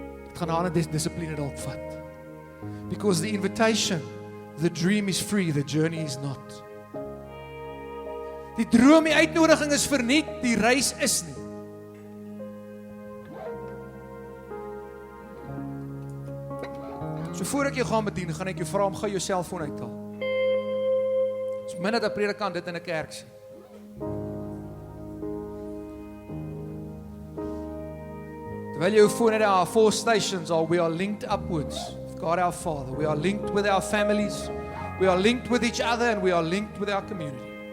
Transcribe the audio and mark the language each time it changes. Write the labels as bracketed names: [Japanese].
[Afrikaans] Dit gaan aan 'n dissipline dalk vat. [English] Because the invitation, the dream is free, the journey is not. [Afrikaans] Die droom, die uitnodiging is verniet, die reis is nie. So voor ek jou gaan bedien, gaan ek jou vra om gou jou selfoon uit te haal. Dis min dat 'n predikant dit in 'n kerk sê. Terwyl jou [English] phone at our 4 stations are, we are linked upwards with God our Father. We are linked with our families. We are linked with each other and we are linked with our community.